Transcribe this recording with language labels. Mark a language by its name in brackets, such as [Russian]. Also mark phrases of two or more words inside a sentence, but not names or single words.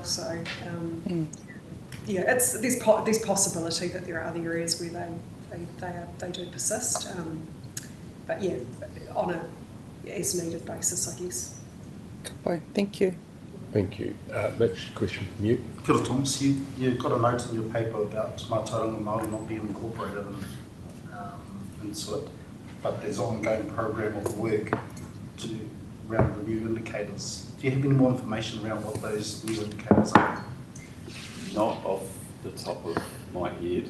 [English] So there's possibility that there are other areas where they do persist, but yeah, on a as needed basis, I guess. Okay, thank you. Thank you. Next question from you. [Māori] Kia ora, Thomas. [English] You've got a note in your paper about [Māori] Mātauranga Māori [English] not being incorporated into it, but there's an ongoing program of work around the new indicators. Do you have any more information around what those new indicators are? Not off the top of my head.